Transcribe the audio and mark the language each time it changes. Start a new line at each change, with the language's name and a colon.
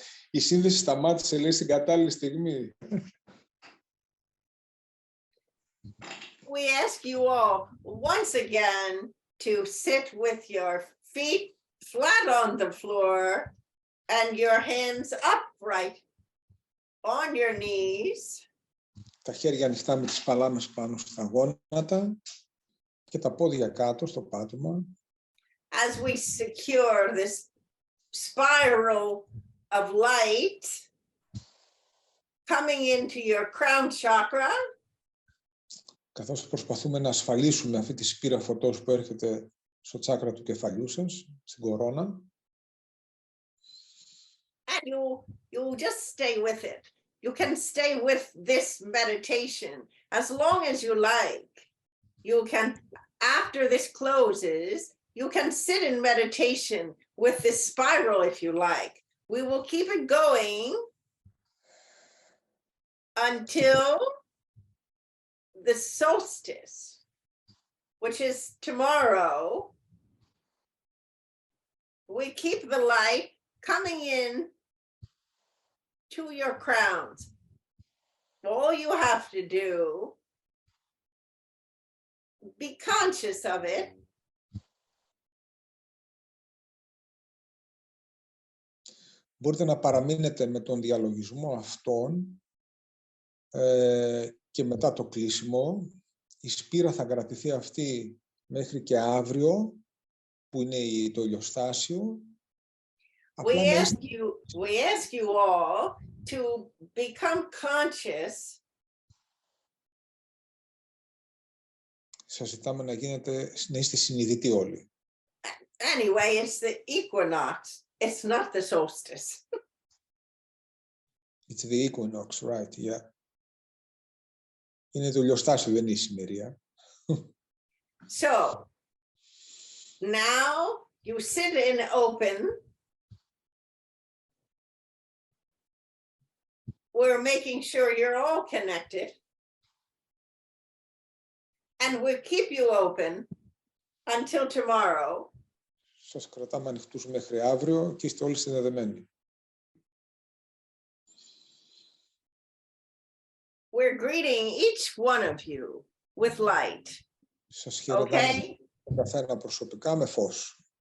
Greek: Η σύνδεση σταμάτησε, λέει, στην κατάλληλη στιγμή.
English: We ask you all once again to sit with your feet flat on the floor and your hands upright on your knees.
Greek: Τα χέρια ανοιχτά με τις παλάμες πάνω στα γόνατα και τα πόδια κάτω στο πάτωμα.
English: As we secure this spiral of light coming into your crown chakra.
Greek: Καθώς προσπαθούμε να ασφαλίσουμε αυτή τη σπήρα φωτός που έρχεται στο τσάκρα του κεφαλιού σας, στην κορώνα.
English: And you just stay with it. You can stay with this meditation as long as you like. You can, after this closes, you can sit in meditation with this spiral if you like. We will keep it going until the solstice, which is tomorrow. We keep the light coming in to your crowns. All you have to do, be conscious of it.
Greek: Μπορείτε να παραμείνετε με τον διαλογισμό αυτόν και μετά το κλείσιμο. Η σπήρα θα κρατηθεί αυτή μέχρι και αύριο, που είναι το ηλιοστάσιο.
English: We ask you all to become conscious.
Greek: Σας ζητάμε να είστε συνειδητοί όλοι.
English: Anyway, it's the equinox. It's not the solstice. It's the equinox, right, yeah.
Greek: Είναι το ηλιοστάσιο, δεν είναι η σημερία.
English: So, now you sit in open. We're making sure you're all connected. And we'll keep you open until tomorrow.
Greek: Σας κρατάμε ανοιχτούς μέχρι αύριο και είστε όλοι συνδεδεμένοι.
English: We're greeting each one of you with light.
Greek: Σας χαιρετάμε τον καθένα προσωπικά με φως.